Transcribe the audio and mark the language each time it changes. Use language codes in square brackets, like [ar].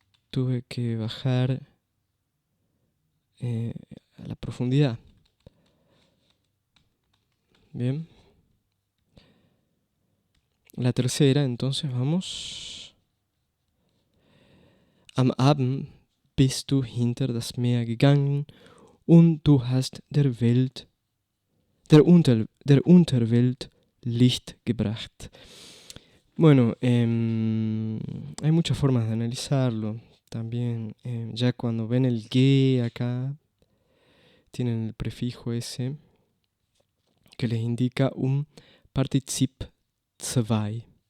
[es] Tuve que bajar a la profundidad. Bien. La tercera, entonces, vamos. [de] Am Abend bist du hinter das Meer gegangen und du hast der Unterwelt Licht gebracht. [es] Bueno, hay muchas formas de analizarlo. También, ya cuando ven el ge acá, tienen el prefijo ese que les indica un Partizip 2.